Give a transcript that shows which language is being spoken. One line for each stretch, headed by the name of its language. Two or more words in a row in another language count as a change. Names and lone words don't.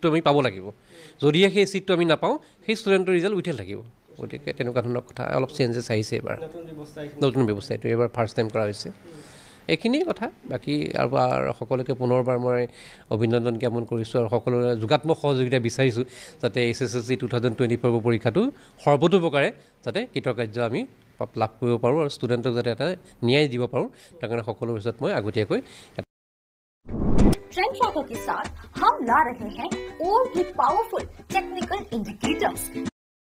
Assamese: আমি পাব লাগিব যদিহে সেই ছিটটো আমি নাপাওঁ সেই ষ্টুডেণ্টৰ ৰিজাল্ট উঠিল থাকিব গতিকে তেনেকুৱা ধৰণৰ কথা অলপ চেঞ্জেছ আহিছে এইবাৰ নতুন ব্যৱস্থা এইটো এইবাৰ
English: first time
Assamese: কৰা হৈছে এইখিনিয়ে কথা বাকী আৰু সকলোকে পুনৰবাৰ মই অভিনন্দন জ্ঞাপন কৰিছোঁ আৰু সকলোৰে যোগাত্মক সহযোগিতা বিচাৰিছোঁ যাতে SSLC 2024 পৰীক্ষাটো সৰ্বতোপ্ৰকাৰে যাতে কৃতকাৰ্য আমি লাভ কৰিব পাৰোঁ আৰু ষ্টুডেণ্টক যাতে এটা ন্যায় দিব পাৰোঁ তাৰ কাৰণে সকলোৰ পিছত মই আগতীয়াকৈ
Hindi: ट्रेंड ट्रैकर के साथ हम ला रहे हैं और भी
English: powerful technical indicators